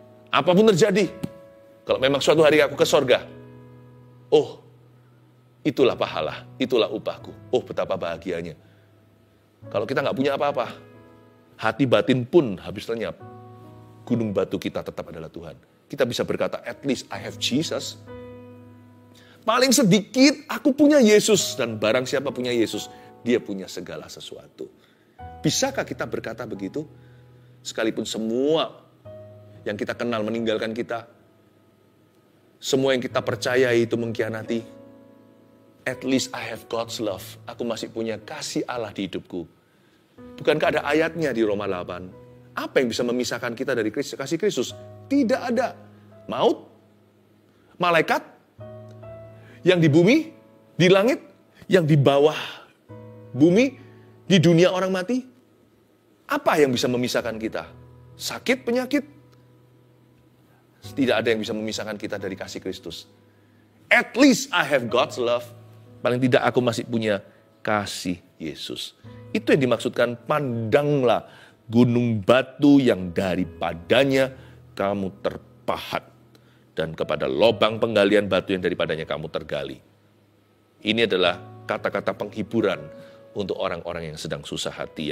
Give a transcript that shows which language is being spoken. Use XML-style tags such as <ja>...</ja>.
<id>Apapun terjadi, kalau memang suatu hari aku ke sorga, oh, itulah pahala, itulah upahku. Oh, betapa bahagianya. Kalau kita nggak punya apa-apa, hati batin pun habis lenyap. Gunung batu kita tetap adalah Tuhan. Kita bisa berkata,</id> <en>at least I have Jesus.</en> <id>Paling sedikit, aku punya Yesus. Dan barang siapa punya Yesus, dia punya segala sesuatu. Bisakah kita berkata begitu? Sekalipun semua yang kita kenal meninggalkan kita, semua yang kita percayai itu mengkhianati,</id> <en>at least I have God's love.</en> <id>Aku masih punya kasih Allah di hidupku. Bukankah ada ayatnya di Roma 8? Apa yang bisa memisahkan kita dari kasih Kristus? Tidak ada. Maut, malaikat, yang di bumi, di langit, yang di bawah bumi, di dunia orang mati. Apa yang bisa memisahkan kita? Sakit, penyakit? Tidak ada yang bisa memisahkan kita dari kasih Kristus.</id> <en>At least I have God's love.</en> <id>Paling tidak aku masih punya kasih Yesus. Itu yang dimaksudkan, pandanglah gunung batu yang daripadanya kamu terpahat. Dan kepada lobang penggalian batu yang daripadanya kamu tergali. Ini adalah kata-kata penghiburan untuk orang-orang yang sedang susah hati.</id>